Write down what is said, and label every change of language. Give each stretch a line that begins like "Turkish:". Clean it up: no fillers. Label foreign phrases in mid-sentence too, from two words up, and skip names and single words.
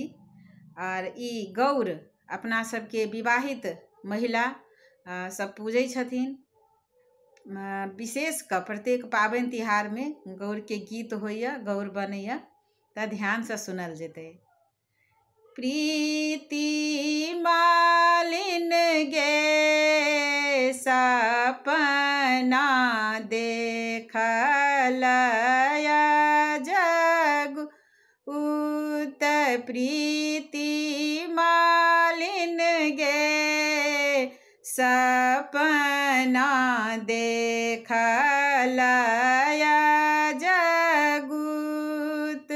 Maithili: और ई गौर अपना सबके विवाहित महिला सब पूजै छथिन। विशेष कऽ प्रत्येक पाबनि तिहार में गौर के गीत होइए, गौर बनैया, तऽ ध्यान से सुनल जेतै। प्रीति मालिन गे सपना देखल जग उत, प्रीति मालिन गे सपना देखल जगुत।